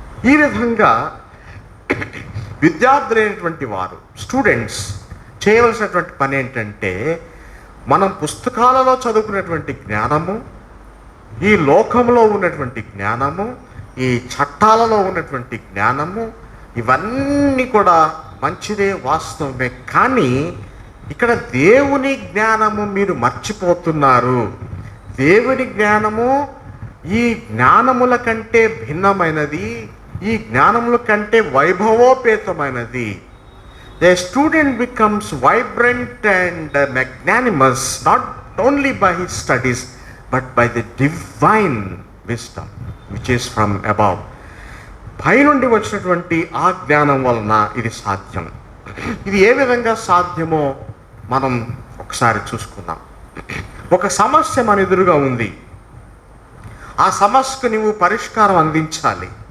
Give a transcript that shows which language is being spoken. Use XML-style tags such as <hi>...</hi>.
<te>ఈ విధంగా విద్యార్థులైనటువంటి వారు, స్టూడెంట్స్ చేయవలసినటువంటి పని ఏంటంటే మనం పుస్తకాలలో చదువుకున్నటువంటి జ్ఞానము, ఈ లోకంలో ఉన్నటువంటి జ్ఞానము, ఈ చట్టాలలో ఉన్నటువంటి జ్ఞానము, ఇవన్నీ కూడా మంచిదే, వాస్తవమే. కానీ ఇక్కడ దేవుని జ్ఞానము మీరు మర్చిపోతున్నారు. దేవుని జ్ఞానము ఈ జ్ఞానముల కంటే భిన్నమైనది, ఈ జ్ఞానముల కంటే వైభవోపేతమైనది.</te> <en>The student becomes vibrant and magnanimous not only by his studies but by the divine wisdom which is from above.</en> <te>పైనుండి వచ్చినటువంటి ఆ జ్ఞానం వలన ఇది సాధ్యం. ఇది ఏ విధంగా సాధ్యమో మనం ఒకసారి చూసుకుందాం. ఒక సమస్య మన ఎదురుగా ఉంది. ఆ సమస్యకు నువ్వు పరిష్కారం అందించాలి.</te>